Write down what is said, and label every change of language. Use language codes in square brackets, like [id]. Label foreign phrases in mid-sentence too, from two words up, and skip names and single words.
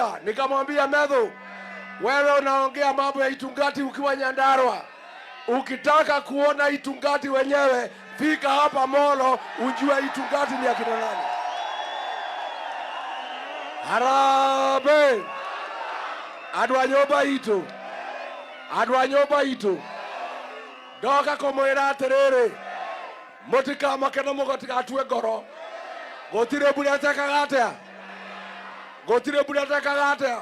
[sw] Nikamwambia Medhu, wewe unaongea mambo ya Itungati ukiwa Nyandarua, Ukitaka kuona Itungati wenyewe, fika hapa Molo ujue Itungati ni akina nani. Harambee! [ki] Andũ a nyũmba itũ, andũ a nyũmba itũ, ndoka kũmwĩra atĩrĩrĩ, mũtikamake na mũtigatue ngoro. Gũtirĩ mbura ĩtekaga atĩa, gũtirĩ mbura ĩtekaga atĩa.